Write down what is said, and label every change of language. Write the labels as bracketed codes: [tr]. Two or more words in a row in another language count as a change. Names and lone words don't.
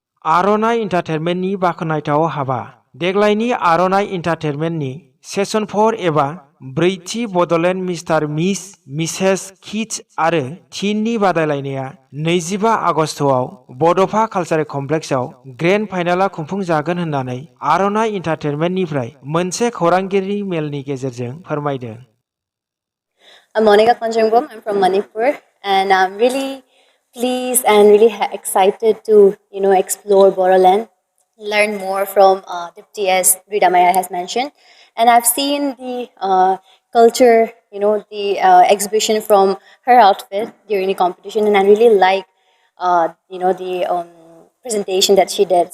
[brx] आर'नाइ इन्टारटेनमेन्टनि बाखनायथाव हाबा। देग्लायनि आर'नाइ इन्टारटेनमेन्टनि सेसन 4 एबा ब्रैथि बड'लेण्ड मिस्टार मिस मिसेस किड्स आरो टीननि बादायलायनाया 25 आगस्तआव बड'फा कालचारेल कमप्लेक्सआव ग्रेन्ड फाइनाला खुंफुंजागोन होननानै आर'नाइ इन्टारटेनमेन्टनिफ्राय मोनसे खौरांगिरि मेलनि गेजेरजों फोरमायदों। [en] I'm Monica Konjungbom. I'm from Manipur, and I'm really pleased and really excited to explore Bodoland, learn more from Dipti as Rita Maya has mentioned, and I've seen the culture, the exhibition from her outfit during the competition, and I really like the presentation that she did.